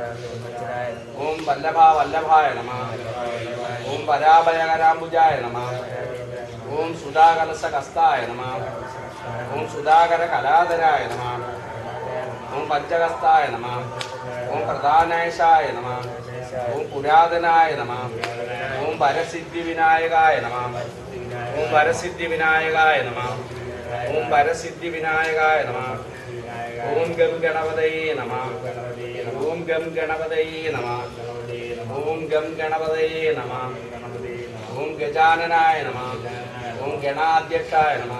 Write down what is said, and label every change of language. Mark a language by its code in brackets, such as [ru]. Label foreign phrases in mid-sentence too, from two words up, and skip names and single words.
[sa] ओम वल्लभाय नमः ओम पराभयकराम्बुजाय नमः ओम सुधाकलशकस्ताय नमः ओम सुधाकरकलाधराय नमः ओम पंचहस्ताय नमः ओम प्रधानेशाय नमः ओम पुरातनाय नमः ओम परसिद्धिविनायकाय नमः ഓം വരസിദ്ധിവിനായകായ നമഃ. ഓം വരസിദ്ധിവിനായകായ നമഃ. ഓം ഗം ഗണപതയേ നമഃ. ഓം ഗം ഗണപതയേ നമഃ. ഓം ഗം ഗണപതയേ നമഃ. ഓം ഗജാനനായ നമഃ. ഓം ഗണാധ്യക്ഷായ നമഃ.